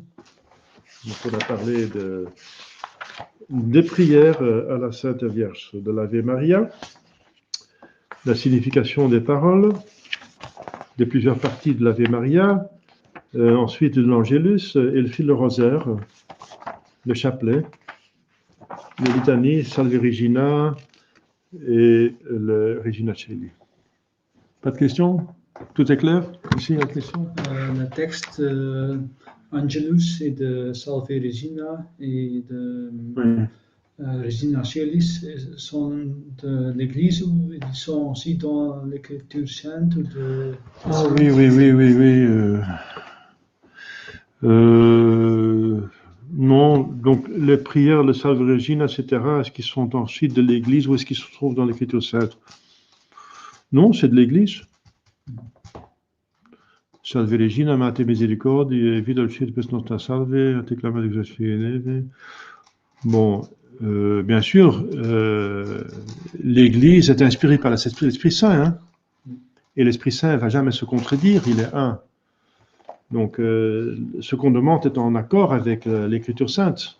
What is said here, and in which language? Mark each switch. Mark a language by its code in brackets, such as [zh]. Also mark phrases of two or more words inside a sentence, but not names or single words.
[fr] Donc, on a parlé des prières à la Sainte Vierge, de l'Ave Maria, la signification des paroles, de plusieurs parties de l'Ave Maria, ensuite de l'Angélus et le fil de rosaire, le chapelet, le litanie, Salve Regina et le Regina Coeli. Pas de questions? Tout est clair? Ici, la question? Le texte Angelus et de Salve Regina et de Regina Coeli sont de l'Église ou ils sont aussi dans l'Écriture sainte ou de... Ah oui. Non, donc les prières, le Salve Regina, etc., est-ce qu'ils sont ensuite de l'Église ou est-ce qu'ils se trouvent dans l'Écriture sainte? Non, c'est de l'Église. [la] Salve Regina, Mater Misericordiae, vita dulcis nostra salve, te clama exaucere. [fr] Bon, bien sûr, l'Église est inspirée par l'Esprit Saint, hein, et l'Esprit Saint ne va jamais se contredire, il est un. Donc, ce qu'on demande est en accord avec l'Écriture sainte.